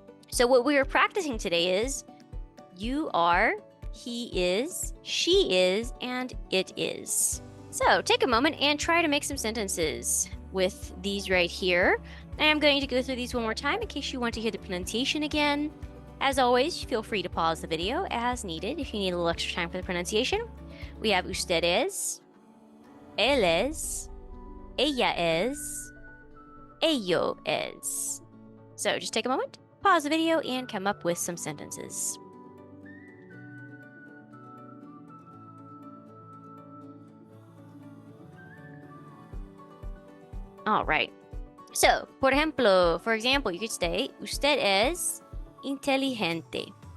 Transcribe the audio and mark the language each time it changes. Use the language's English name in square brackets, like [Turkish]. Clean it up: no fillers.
[English] So what we are practicing today is you are, he is, she is, and it is. So take a moment and try to make some sentences with these right here. I am going to go through these one more time in case you want to hear the pronunciation again. As always, feel free to pause the video as needed if you need a little extra time for the pronunciation. We have [Spanish] usted es, él es, ella es, ello es. [English] So just take a moment, pause the video, and come up with some sentences. All right. So, for example, you could say, [Spanish] usted es inteligente.